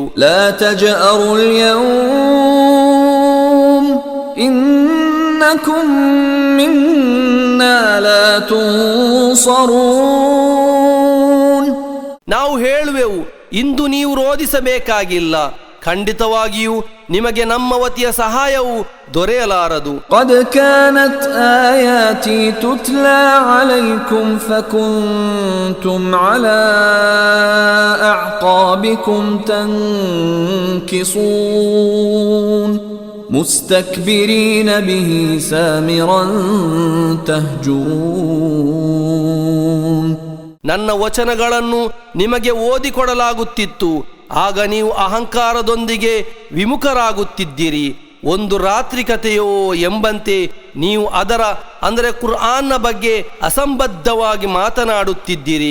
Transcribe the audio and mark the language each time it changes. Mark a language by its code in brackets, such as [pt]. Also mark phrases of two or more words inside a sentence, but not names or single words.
[ar] لا تجأروا اليوم إنكم منا لا تنصرون. [kn] ನಾವು ಹೇಳುವೆವು, ಇಂದು ನೀವು ರೋದಿಸಬೇಕಾಗಿಲ್ಲ, ಖಂಡಿತವಾಗಿಯೂ ನಿಮಗೆ ನಮ್ಮ ವತಿಯ ಸಹಾಯವು ದೊರೆಯಲಾರದು. [ar] قد كانت آياتي تتلى عليكم فكنتم على أعقابكم تنكصون مستكبرين به سامرا تهجرون. [kn] ನನ್ನ ವಚನಗಳನ್ನು ನಿಮಗೆ ಓದಿಕೊಡಲಾಗುತ್ತಿತ್ತು, ಆಗ ನೀವು ಅಹಂಕಾರದೊಂದಿಗೆ ವಿಮುಖರಾಗುತ್ತಿದ್ದಿರಿ. ಒಂದು ರಾತ್ರಿ ಕಥೆಯೋ ಎಂಬಂತೆ ನೀವು ಅದರ ಅಂದರೆ ಕುರ್ಆನ್ನ ಬಗ್ಗೆ ಅಸಂಬದ್ಧವಾಗಿ ಮಾತನಾಡುತ್ತಿದ್ದಿರಿ.